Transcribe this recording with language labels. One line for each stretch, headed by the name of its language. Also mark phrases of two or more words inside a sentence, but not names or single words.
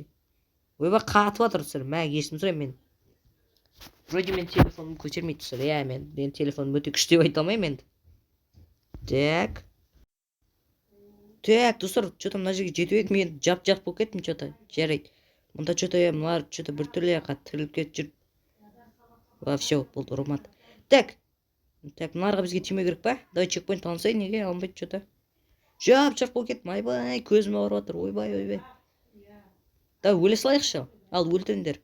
Kazakh: Ойбай, қатып жатыр, достар. Кешірім сұраймын мен. Вроде мен телефонымды көтермейді, достар. Мен телефоным өте күшті деп айта алмаймын енді. Так. Так, достар, что-то мына жерге жетіп едім, мен жап-жап болып кеттім, что-то. Жарайды. Мұнда что-то мыналар что-то біртүрлі тіріліп кетіп жүр. Все, болды, ұрмады. Так, мыналарға бізге тимеу керек па? Давай чекпоинт алынсай, неге алынбайды что-то? Жап-жап болып кеттім, айбай, көзім ауырып жатыр, ойбай. Давай, өле салайықшы. Ал, өлтіріңдер.